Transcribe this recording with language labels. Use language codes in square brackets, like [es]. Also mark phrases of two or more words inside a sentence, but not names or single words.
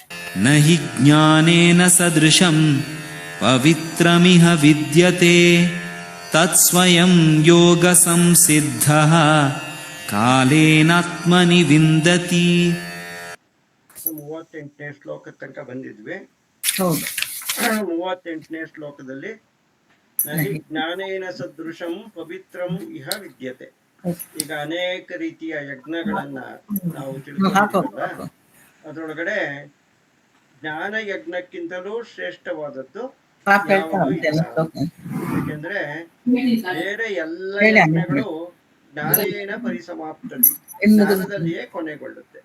[sa] ನ ಹಿ ಜ್ಞಾನೇನ ಸದೃಶಂ ಪವಿತ್ರಮಿಹ ವಿದ್ಯತೆ ತತ್ಸ್ವಯಂ ಯೋಗ ಸಂಸಿದ್ಧಃ ಕಾಲೇನಾತ್ಮನಿ ವಿಂದತಿ. [kn] 38ನೇ ಶ್ಲೋಕ ತನಕ ಬಂದಿದ್ವಿ. ಹೌದು. [sa] 38ನೇ ಶ್ಲೋಕದಲ್ಲಿ ನಹಿ ಜ್ಞಾನೇನ ಸದೃಶಂ ಪವಿತ್ರಂ ಇಹ ವಿದ್ಯತೆ. [kn] ಈಗ ಅನೇಕ ರೀತಿಯ ಯಜ್ಞಗಳನ್ನ ನಾವು ತಿಳ್ಕೊಂಡಿದ್ದೀವಲ್ಲ, ಅದರೊಳಗಡೆ ಜ್ಞಾನ ಯಜ್ಞಕ್ಕಿಂತಲೂ ಶ್ರೇಷ್ಠವಾದದ್ದು ಯಾವುದೂ ಇಲ್ಲ. ಯಾಕೆಂದ್ರೆ ಬೇರೆ ಎಲ್ಲ ಯಜ್ಞಗಳು [sa] ಜ್ಞಾನೇನ ಪರಿಸಮಾಪ್ತತಿ, [kn] ಜ್ಞಾನದಲ್ಲಿಯೇ ಕೊನೆಗೊಳ್ಳುತ್ತೆ.